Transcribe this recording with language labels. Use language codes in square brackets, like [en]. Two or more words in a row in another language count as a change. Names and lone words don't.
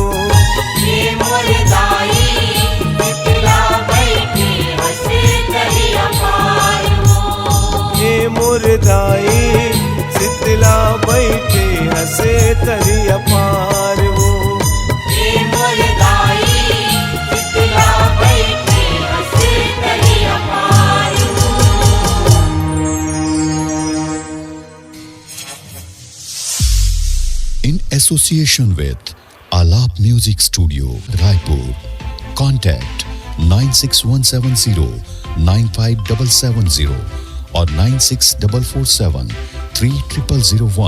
[hne] ये मुरदाई शीतला बैठे हंसे तरिया पार वो ये मुरदाई शीतला बैठे हंसे तरिया पार वो ये मुरदाई शीतला बैठे हंसे तरिया पार वो [en] in association with Alap Music Studio, Raipur. Contact 96170 95770 or 96447 3001.